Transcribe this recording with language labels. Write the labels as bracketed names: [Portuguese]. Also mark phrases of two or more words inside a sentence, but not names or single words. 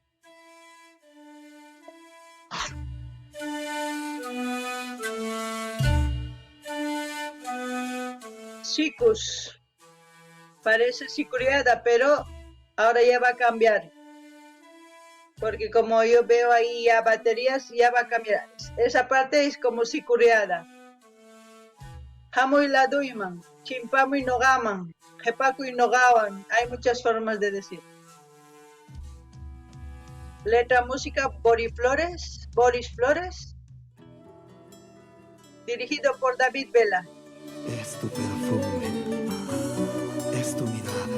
[Spanish] Chicos, parece sicuriada, pero ahora ya va a cambiar. Porque como yo veo ahí ya baterías, ya va a cambiar. Esa parte es como sicuriada. [Quechua] Hamuy laduyman, chimpamuy nogaman, jepakuy nogawan. [Spanish] Hay muchas formas de decir. Letra, música, Boris Flores. Dirigido por David Vela. Es tu perfume, es tu mirada.